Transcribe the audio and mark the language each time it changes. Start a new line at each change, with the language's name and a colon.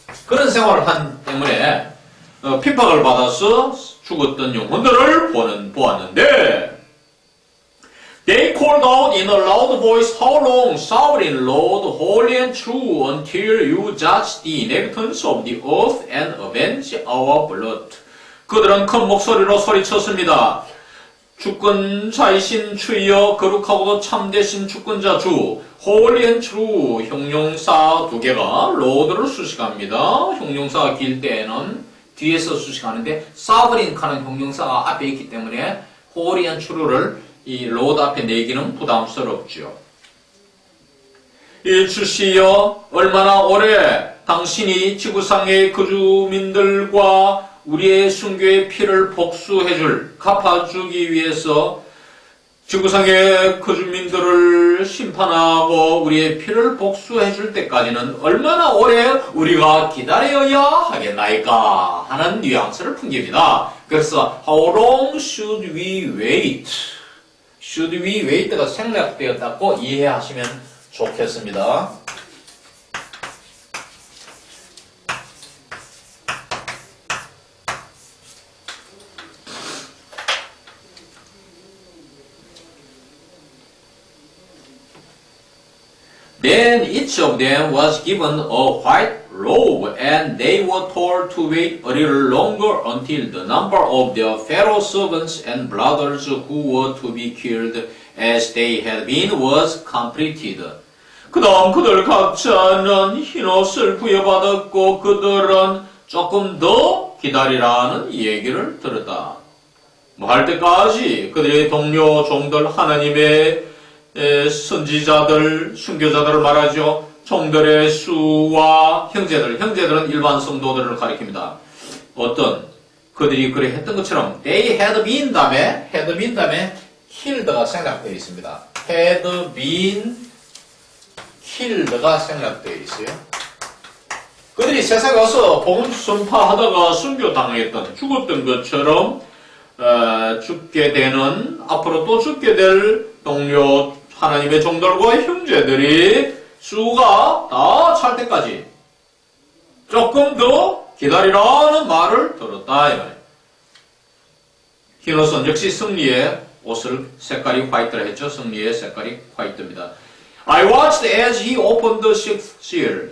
Korean: 그런 생활을 한 때문에 핍박을 받아서 죽었던 영혼들을 보았는데,
English: They called out in a loud voice, How long, sovereign Lord, holy and true, until you judge the inhabitants of the earth and avenge our blood.
Korean: 그들은 큰 목소리로 소리쳤습니다. 주권자이신 주여, 거룩하고도 참되신 주권자 주,
English: holy and true,
Korean: 형용사 두 개가 로드를 수식합니다. 형용사가 길 때에는 뒤에서 수식하는데, sovereign 하는 형용사가 앞에 있기 때문에
English: holy and true
Korean: 를 이 로드 앞에 내기는 부담스럽죠. 이 주시여, 얼마나 오래 당신이 지구상의 거주민들과 우리의 순교의 피를 복수해줄, 갚아주기 위해서 지구상의 거주민들을 심판하고 우리의 피를 복수해줄 때까지는 얼마나 오래 우리가 기다려야 하겠나이까 하는 뉘앙스를 풍깁니다.
English: 그래서 How long should we wait? Should we wait
Korean: 가 생략되었다고 이해하시면 좋겠습니다.
English: Then each of them was given a white robe, and they were told to wait a little longer until the number of their fellow servants and brothers who were to be killed as they had been was completed.
Korean: 그 다음 그들 각자는 흰옷을 부여받았고 그들은 조금 더 기다리라는 얘기를 들었다. 뭐 할 때까지 그들의 동료 종들 하나님의 선지자들, 순교자들을 말하죠. 종들의 수와 형제들은 일반 성도들을 가리킵니다. 어떤 그들이 그래 했던 것처럼
English: they had been
Korean: 다음에 killed가 생략되어 있습니다.
English: had been killed
Korean: 가 생략되어 있어요. 그들이 세상에 와서 복음 선파하다가 순교당했던 죽었던 것처럼 죽게 되는 앞으로 또 죽게 될 동료 하나님의 종들과 형제들이 수가 다 찰 때까지 조금 더 기다리라는 말을 들었다 이 말이에요. 흰옷은 역시 승리의 옷을 색깔이 화이트라 했죠. 승리의 색깔이 화이트입니다.
English: I watched as he opened the sixth seal.